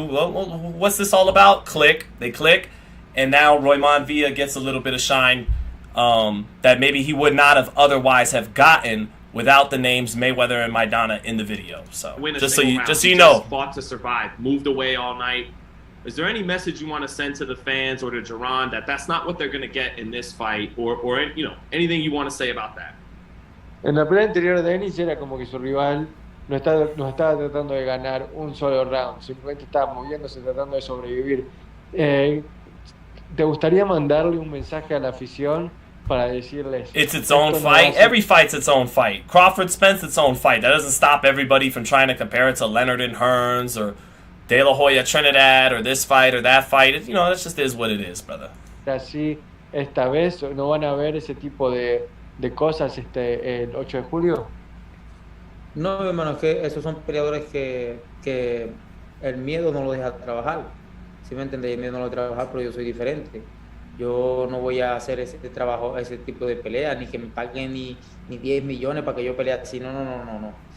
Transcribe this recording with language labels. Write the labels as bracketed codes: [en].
[en] Well, what's this all about? They click, and now Roiman Villa gets a little bit of shine that maybe he would not have otherwise have gotten without the names Mayweather and Maidana in the video. So just so you know, fought to survive, moved away all night. Is there any message you want to send to the fans or to Jaron that that's not what they're going to get in this fight, or you know, anything you want to say about that? [es] En la pelea anterior de Ennis era como que su rival no estaba tratando de ganar un solo round, simplemente estaba moviéndose, tratando de sobrevivir. ¿Te gustaría mandarle un mensaje a la afición para decirles? [en] It's its own fight. Every fight's its own fight. Crawford Spence its own fight. That doesn't stop everybody from trying to compare it to Leonard and Hearns or De La Hoya Trinidad or this fight or that fight. You know, that just is what it is, brother. [es] Así, esta vez no van a ver ese tipo de cosas el 8 de julio. No, hermano, es que esos son peleadores que el miedo no lo deja trabajar. ¿Sí me entiendes? El miedo no lo deja trabajar, pero yo soy diferente. Yo no voy a hacer ese trabajo, ese tipo de pelea, ni que me paguen ni 10 millones para que yo pelee así. No.